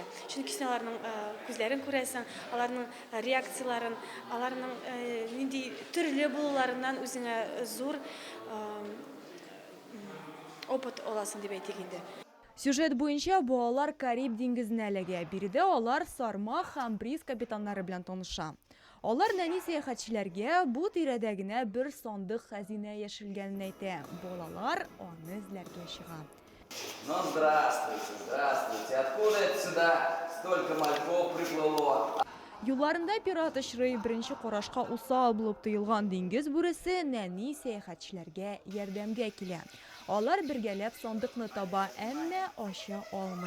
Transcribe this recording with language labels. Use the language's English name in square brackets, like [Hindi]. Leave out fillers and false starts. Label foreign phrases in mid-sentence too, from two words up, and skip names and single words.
[Tatar] Чөнки син аларның күзләрен күрәсең, аларның реакцияларын, аларның нинди төрле булуларыннан үзеңә зур опыт аласың дип әйтик инде. Сюжет буенча балалар Кариб диңгезенә эләгә. Биредә алар Сарма һәм Бриз капитаннары белән таныша. Алар нәни сәяхәтчеләргә бу тирәдә генә бер сандык хәзинә яшелгәнен әйтә. Балалар аны эзләргә чыга. [Russian] Ну, здравствуйте, здравствуйте. Откуда это сюда столько мальков приплыло? [Tatar] Юлларында пират очрый, беренче карашка усал булып тоелган диңгез бүресе нәни сәяхәтчеләргә ярдәмгә килә. Алар бергәләп сандыкны таба, әмма ача алмый.